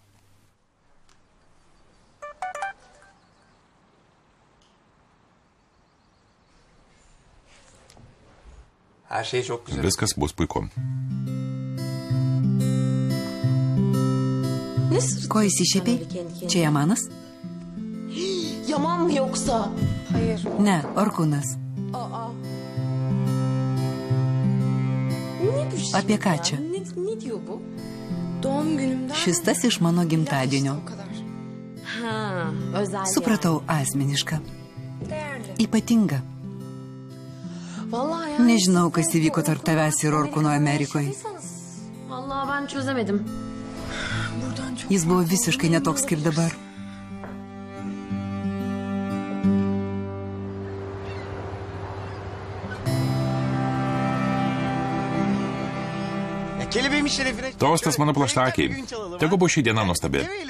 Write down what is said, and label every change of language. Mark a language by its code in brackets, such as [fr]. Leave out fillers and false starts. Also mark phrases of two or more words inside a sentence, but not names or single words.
[lt] Viskas bus puiku. Ko įsišėpiai? Čia Jamanas? [tr] Yaman mı yoksa? Hayır. [lt] Ne, Orkūnas. Apie ką čia? [tr] Ne diyor bu? Doğum günümden... [lt] Šis tas iš mano gimtadienio. [tr] Ha, özel. [lt] Supratau, asmeniška. Ypatinga. [tr] Vallahi ya. [lt] Nežinau, kas įvyko tarp tavęs ir Orkūno Amerikoje. [tr] Vallahi ben çözemedim. [lt] Jis buvo visiškai netoks kaip dabar. [tr] Kelebeğimin şerefine... [lt] Tostas mano plaštakiai. Tegu bus šį dieną nuostabi.